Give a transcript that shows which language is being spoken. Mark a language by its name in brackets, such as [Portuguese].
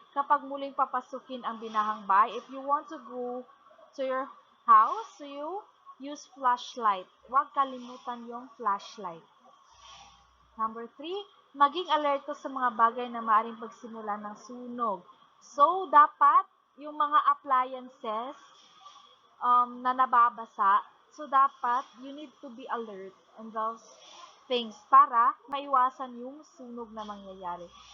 [Filipino] kapag muling papasukin ang binahang bahay. [English] If you want to go to your house, so you use flashlight. [Filipino] Huwag kalimutan yung flashlight. Number 3, maging alerto sa mga bagay na maaaring pagsimulan ng sunog. So, dapat yung mga appliances na nababasa, so dapat [English] you need to be alert on those things [Filipino] para maiwasan yung sunog na mangyayari.